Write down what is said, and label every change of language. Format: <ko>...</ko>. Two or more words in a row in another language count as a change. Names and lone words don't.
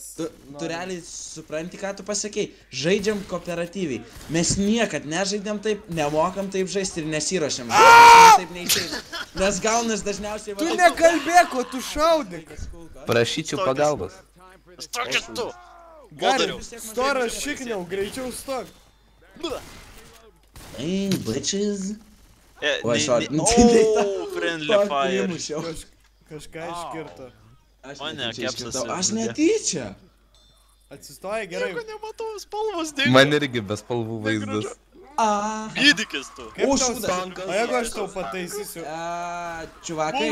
<lt>Tu realiai supranti, ką tu pasakei? Žaidžiam kooperatyviai. Mes niekad nežaidėm taip, nemokam taip žaisti ir nesiruošiam. Taip neišeina. Nes gaunas dažniausiai... Tu nekalbėk, o tu šaudyk. Prašyčiau pagalbos. Stokit tu! Gari, storas šikniau, greičiau stok.</lt> <en>Hey, bitches.</en> <lt>Oi, sorry.</lt> <en>Friendly Fire.</en> <lt>Kažką iškirto. Mane Kepsas Aš netyčia. Atsistoja gerai. Nieko nematau, spalvos dingo. Man irgi be spalvų vaizdas. Gydykis tu. Kaip tau šūdas. O jeigu aš tau pataisysiu? Čiuvakai.</lt>